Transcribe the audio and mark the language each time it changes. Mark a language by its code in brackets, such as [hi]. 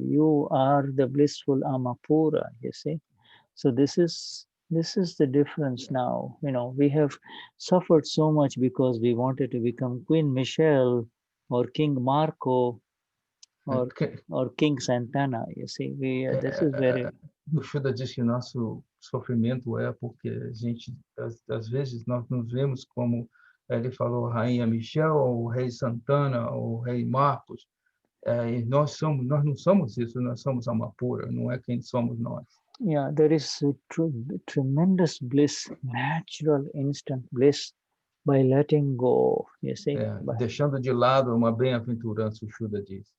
[en] You are the blissful Amapura, you see. So this is the difference now. You know, we have suffered so much because we wanted to become Queen Michelle or King Marco or King Santana. You see, this is very. [pt] O Shuddha diz que nosso sofrimento é porque a gente, às vezes, nós nos vemos como ele falou, Rainha Michelle, ou o Rei Santana, ou o Rei Marcos. E nós não somos isso, nós somos Amapura, não é quem somos nós. [en] Yeah, there is a tremendous bliss, natural, instant bliss by letting go, you see. [pt] Deixando de lado uma bem-aventurança, o Shuddha diz.